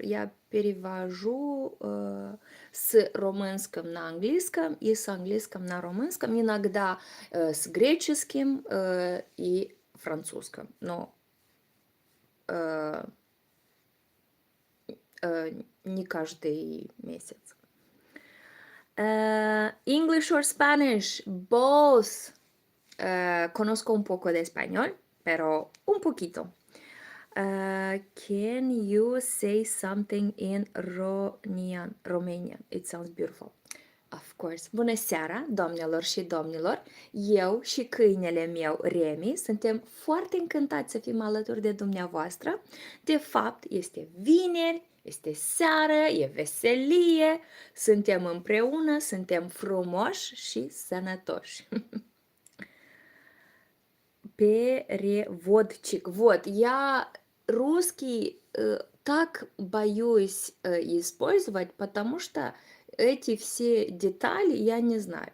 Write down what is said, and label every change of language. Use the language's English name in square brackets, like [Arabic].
[Russian] Я перевожу с румынском на английском и с английском на румынском, иногда с греческим и французским, но не каждый месяц. [English] English or Spanish, both. [Spanish] Conozco un poco de español, pero un poquito. [English] Can you say something in Romanian? It sounds beautiful. Of course. [Romanian] Bună seara, doamnelor și domnilor! Eu și câinele meu, Remi, suntem foarte încântați să fim alături de dumneavoastră. De fapt, este vineri, este seară, e veselie, suntem împreună, suntem frumoși și sănătoși. [Russian] Переводчик. Вот, я русский так боюсь использовать, потому что эти все детали я не знаю.